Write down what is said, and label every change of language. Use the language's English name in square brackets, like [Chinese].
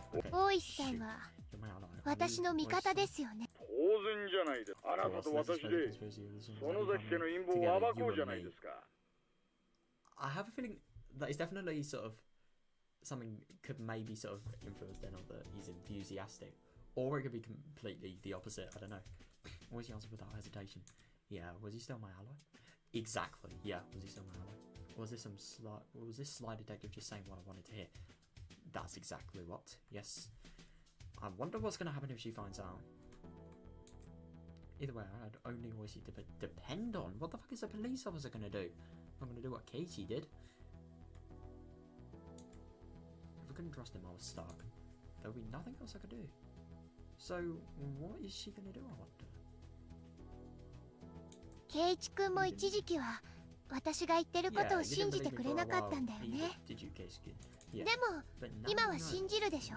[Japanese] 大石さんは私の味方ですよね。当然じゃないです。あなたと私で園崎家の陰謀を暴こうじゃないですか。 [English] I have a feeling that is definitely sort of something could maybe sort of influence then on that he's enthusiastic. Or it could be completely the opposite. I don't know. Was he answered without hesitation? Yeah. Was he still my ally? Exactly. Yeah. Was he still my ally? Or was this some sly? Was this sly detective just saying what I wanted to hear? That's exactly what. Yes. I wonder what's going to happen if she finds out. Either way, I'd only always need to depend on. What the fuck is a police officer going to do? I'm going to do what Keiichi did. If I couldn't trust him, I was stuck. There would be nothing else I could do. So, what is she gonna do, I wonder? [Japanese] ケイイチ君も一時期は私が言ってることを信じてくれなかったんだよね。でも今は信じるでしょ？